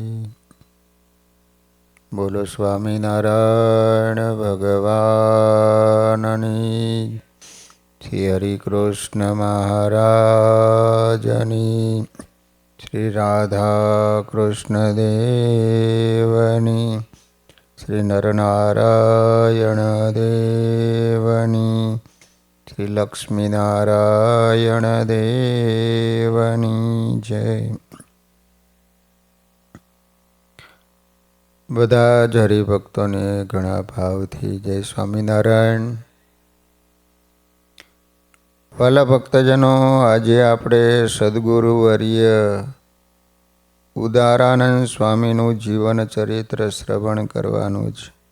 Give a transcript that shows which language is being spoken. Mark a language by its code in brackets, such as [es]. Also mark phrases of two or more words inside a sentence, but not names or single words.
[gu] બોલો સ્વામિનારાયણ ભગવાનની, શ્રી હરિકૃષ્ણ મહારાજની, શ્રી રાધા કૃષ્ણ દેવની, શ્રી નરનારાયણ દેવની, શ્રી લક્ષ્મીનારાયણ દેવની જય। બધા જ હરિભક્તોને ઘણા ભાવથી જય સ્વામિનારાયણ। વાલા ભક્તજનો, આજે આપણે સદગુરુવર્ય ઉદારાનંદ સ્વામીનું જીવન ચરિત્ર શ્રવણ કરવાનું છે।